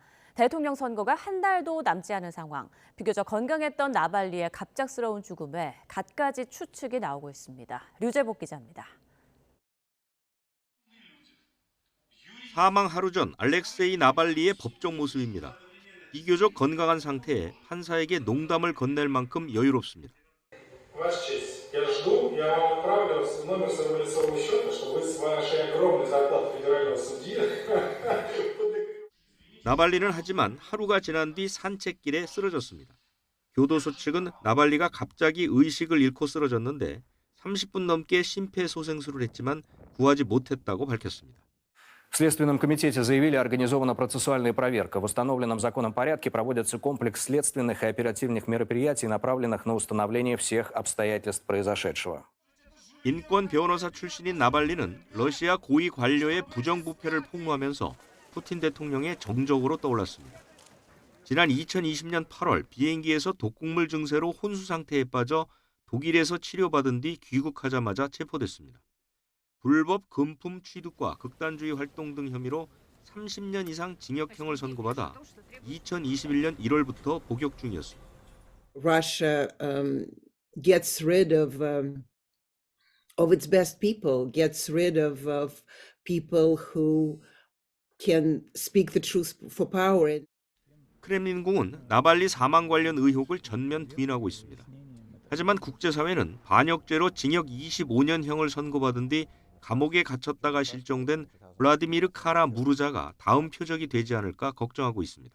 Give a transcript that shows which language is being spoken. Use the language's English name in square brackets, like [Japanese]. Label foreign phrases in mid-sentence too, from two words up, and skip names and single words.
[Korean] 대통령 선거가 한 달도 남지 않은 상황, 비교적 건강했던 나발리의 갑작스러운 죽음에 갖가지 추측이 나오고 있습니다. 류재복 기자입니다. 사망 하루 전 알렉세이 나발리의 법정 모습입니다. 비교적 건강한 상태에 판사에게 농담을 건넬 만큼 여유롭습니다. [Russian] Я вам отправлю номер своего лицевого счета, чтобы вы с вашей огромной зарплатой федерального судьи. [Korean] 나발리는 하지만 하루가 지난 뒤 산책길에 쓰러졌습니다. 교도소 측은 나발리가 갑자기 의식을 잃고 쓰러졌는데 30분 넘게 심폐소생술을 했지만 구하지 못했다고 밝혔습니다. [Russian] В Следственном комитете заявили, организована процессуальная проверка. В установленном законом порядке проводится комплекс следственных и оперативных мероприятий, направленных на установление всех обстоятельств произошедшего. [Korean] 인권 변호사 출신인 나발리는 러시아 고위 관료의 부정부패를 폭로하면서 푸틴 대통령의 정적으로 떠올랐습니다. 지난 2020년 8월 비행기에서 독극물 증세로 혼수 상태에 빠져 독일에서 치료받은 뒤 귀국하자마자 체포됐습니다. 불법 금품 취득과 극단주의 활동 등 혐의로 30년 이상 징역형을 선고받아 2021년 1월부터 복역 중이었습니다. [English] Russia gets rid of its best people, gets rid of people who can speak the truth for power. [Korean] 크렘린궁은 나발리 사망 관련 의혹을 전면 부인하고 있습니다. 하지만 국제사회는 반역죄로 징역 25년형을 선고받은 뒤 감옥에 갇혔다가 실종된 블라디미르 카라 무르자가 다음 표적이 되지 않을까 걱정하고 있습니다.